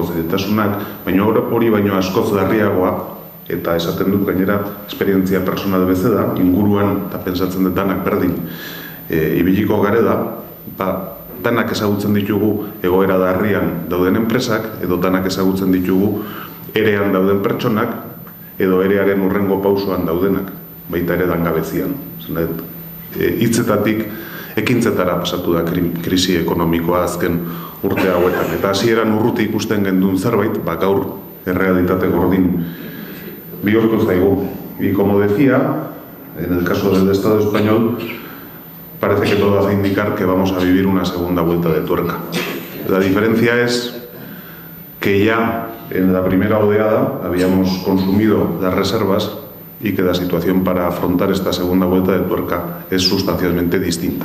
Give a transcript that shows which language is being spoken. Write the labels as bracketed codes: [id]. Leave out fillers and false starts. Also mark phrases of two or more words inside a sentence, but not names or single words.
[eu] zailtasunak, baina hori baino askoz larriagoa, eta esaten dut gainera esperientzia personal bezala, inguruan eta pentsatzen dut danak berdin ibiliko garela, danak ezagutzen ditugu egoera larrian dauden enpresak, edo danak ezagutzen ditugu erean dauden pertsonak, edo erearen hurrengo pausoan daudenak, baita ere langabezian. Hitzetatik ekintzetara pasatu da krisi ekonomikoa azken urte hauetan. Eta hasieran urruti ikusten gendun zerbait, gaur errealitate gordin bihurtu zaigu. [es] Y como decía, en el caso del Estado español, parece que todo hace indicar que vamos a vivir una segunda vuelta de tuerca. La diferencia es que ya en la primera oleada habíamos consumido las reservas y que la situación para afrontar esta segunda vuelta de tuerca es sustancialmente distinta.